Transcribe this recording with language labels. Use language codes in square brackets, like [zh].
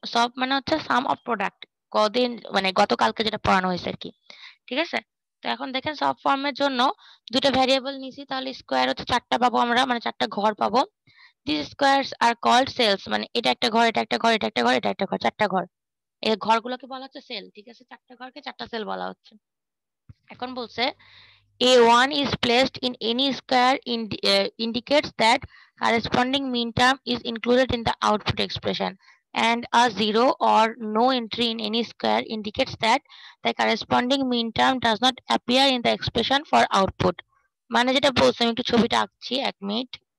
[bn] সব মানে হচ্ছে সাম অফ প্রোডাক্ট। কদিন মানে গতকালকে যেটা পড়ানো হয়েছে আর কি, ঠিক আছে? তো এখন দেখেন, সব ফর্মের জন্য দুটো ভ্যারিয়েবল নিছি, তাহলে স্কোয়ার হচ্ছে চারটা পাবো আমরা, মানে চারটা ঘর পাবো। [en] this squares are called cells, [bn] মানে এটা একটা ঘর, এটা একটা ঘর, এটা একটা ঘর, এটা একটা ঘর, চারটা ঘর। এই ঘরগুলোকে বলা হচ্ছে সেল, ঠিক আছে? চারটা ঘরকে চারটা সেল বলা হচ্ছে। এখন বলছে [en] A1 is placed in any square indicates that corresponding mean term is included in the output expression, and a zero or no entry in any square indicates that the corresponding mean term does not appear in the expression for output. [bn] মানে যেটা বলছে, আমি একটু ছবিটা আঁকছি, এক minute.